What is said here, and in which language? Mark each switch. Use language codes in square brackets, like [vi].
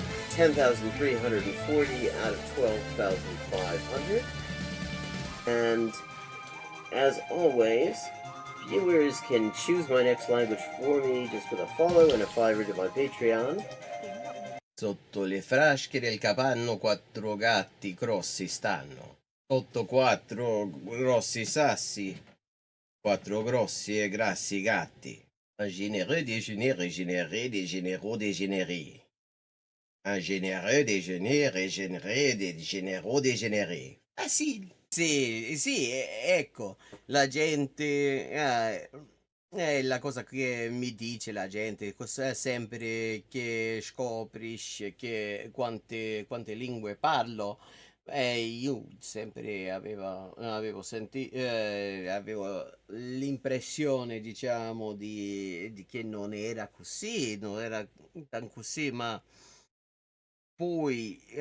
[en] 10,340 out of 12,500. And as always, viewers can choose my next language for me just with a follow and a $5 to my Patreon. [it] Sotto le frasche del capanno 4 gatti grossi stanno. Sotto 4 grossi sassi, 4 grossi e grassi gatti. [fr] Un généreux déjeuner régénéré, dégénéraux dégénérés. Un généreux déjeuner régénéré, des généraux dégénérés. [it] Facile. Sì, sì, ecco, la gente, è la cosa che mi dice la gente, sempre che scoprisce che quante lingue parlo, io sempre avevo l'impressione, diciamo, di che non era così, non era tan così, ma poi,